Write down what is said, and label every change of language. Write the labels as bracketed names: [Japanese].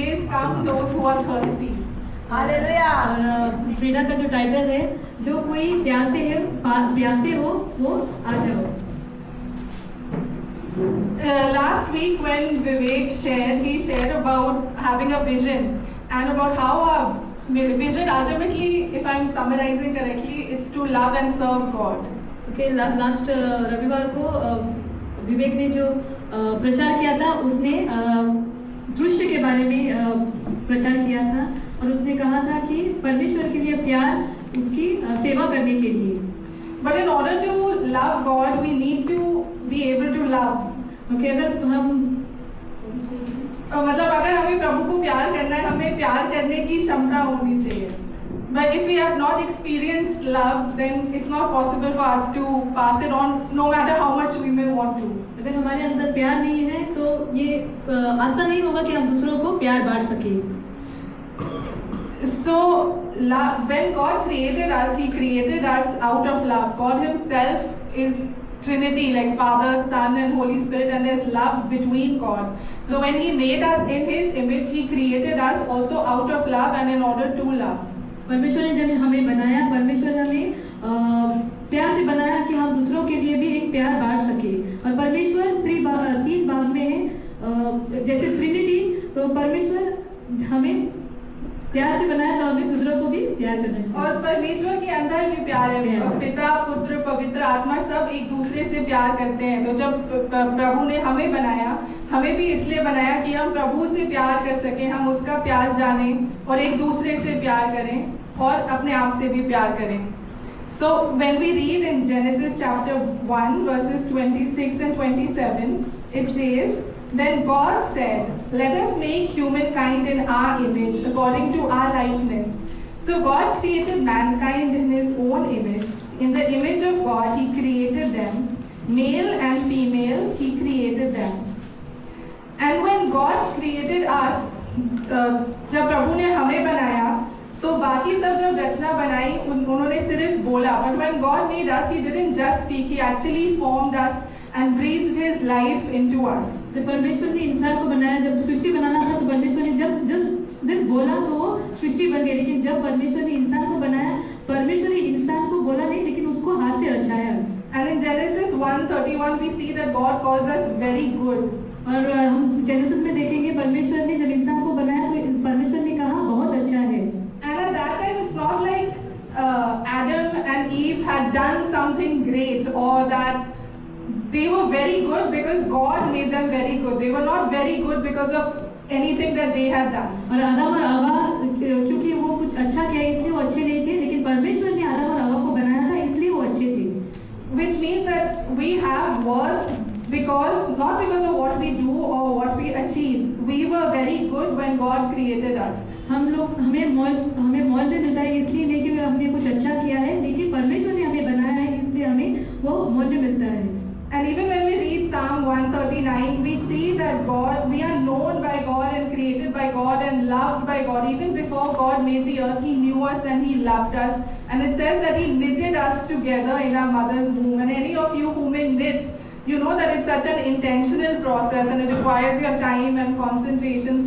[English] come those who are thirsty. [Hindi] Hallelujah. और Frida का जो टाइटल है, जो कोई प्यासे हो वो आ जाओ। [English] Last week when Vivek shared, he shared about having a vision and about how our vision ultimately, if I'm summarizing correctly, it's to love and serve God. [Hindi] Okay, last रविवार को विवेक ने जो प्रचार किया था, उसने दृश्य के बारे में प्रचार किया था और उसने कहा था कि परमेश्वर के लिए प्यार उसकी सेवा करने के लिए। [English] But in order to love God, we need to be able to love. [Hindi] Okay, अगर हम मतलब अगर हमें प्रभु को प्यार करना है, हमें प्यार करने की क्षमता होनी चाहिए. [English] But if we have not experienced love, then it's not possible for us to pass it on, no matter how much we may want to. [Hindi] अगर हमारे अंदर प्यार नहीं है तो ये आसान नहीं होगा कि हम दूसरों को प्यार बांट सकें। [English] So when God created us, He created us out of love. God Himself is Trinity, like Father, Son, and Holy Spirit, and there's love between God. So when He made us in His image, He created us also out of love and in order to love. [Hindi] परमेश्वर ने जब हमें बनाया, परमेश्वर ने हमें प्यार से बनाया कि हम दूसरों के लिए भी एक प्यार बांट सके। और परमेश्वर तीन भाग में है, जैसे ट्रिनिटी, तो परमेश्वर हमें प्यार से बनाया तो हमें दूसरों को भी प्यार करना चाहिए। और परमेश्वर के अंदर भी प्यार है, पिता, पुत्र, पवित्र आत्मा सब एक दूसरे से प्यार करते हैं। तो जब प्रभु ने हमें बनाया, हमें भी इसलिए बनाया कि हम प्रभु से प्यार कर सकें, हम उसका प्यार जानें और एक दूसरे से प्यार करें और अपने आप से भी प्यार करें। [English] So when we read in Genesis chapter 1 verses 26 and 27, it says, "Then God said, let us make humankind in our image, according to our likeness." So God created mankind in His own image. In the image of God, He created them. Male and female, He created them. And when God created us, [Hindi] जब प्रभु ने हमें बनाया, तो बाकी सब जब रचना बनाई उन्होंने सिर्फ बोला. [English] But when God made us, He didn't just speak. He actually formed us and breathed His life into us. [Hindi] जब परमेश्वर ने इंसान को बनाया, जब सृष्टि बनाना था तो परमेश्वर ने जब सिर्फ बोला तो सृष्टि बन गई। लेकिन जब परमेश्वर ने इंसान को बनाया, परमेश्वर ने इंसान को बोला नहीं, लेकिन उसको हाथ से रचाया। [English] And in Genesis 1:31 we see that God calls us very good. [Hindi] और हम जेनेसिस में देखेंगे परमेश्वर ने जब इंसान को बनाया तो परमेश्वर ने कहा बहुत अच्छा है। [English] And at that time it's not like Adam and Eve had done something great or that they were very good because God made them very good. They were not very good because of anything that they had done. [Hindi] और आदम और हवा क्योंकि वो कुछ अच्छा किया इसलिए वो अच्छे नहीं थे, लेकिन परमेश्वर ने आदम और हवा को बनाया था इसलिए वो अच्छे थे। [English] Which means that we have worth not because of what we do or what we achieve. We were very good when God created us. [Hindi] हमें मोल में मिलता है इसलिए नहीं कि हमने कुछ अच्छा किया है, लेकिन परमेश्वर ने हमें बनाया है इसलिए हमें वो मोल में मिलता है। [English] And even when we read Psalm 139, we see that we are known by God and created by God and loved by God. Even before God made the earth, He knew us and He loved us. And it says that He knitted us together in our mother's womb. And any of you who may knit, you know that it's such an intentional process and it requires your time and concentration.